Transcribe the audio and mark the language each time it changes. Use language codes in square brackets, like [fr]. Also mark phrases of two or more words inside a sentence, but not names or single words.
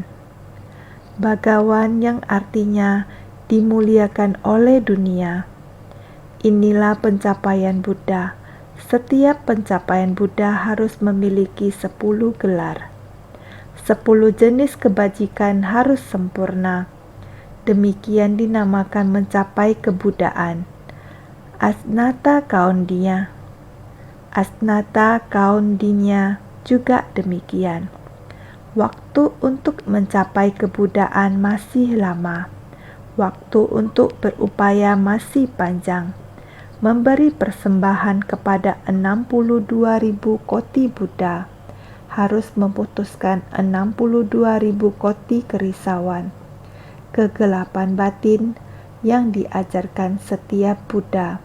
[id] Bhagawan yang artinya dimuliakan oleh dunia. Inilah pencapaian Buddha. Setiap pencapaian Buddha harus memiliki 10 gelar. 10 jenis kebajikan harus sempurna. Demikian dinamakan mencapai kebuddhaan. Asnata Kaundinya. Asnata Kaundinya juga demikian. Waktu untuk mencapai kebuddhaan masih lama. Waktu untuk berupaya masih panjang. Memberi persembahan kepada 62.000 koti Buddha harus memutuskan 62.000 koti kerisauan, kegelapan batin, yang diajarkan setiap Buddha.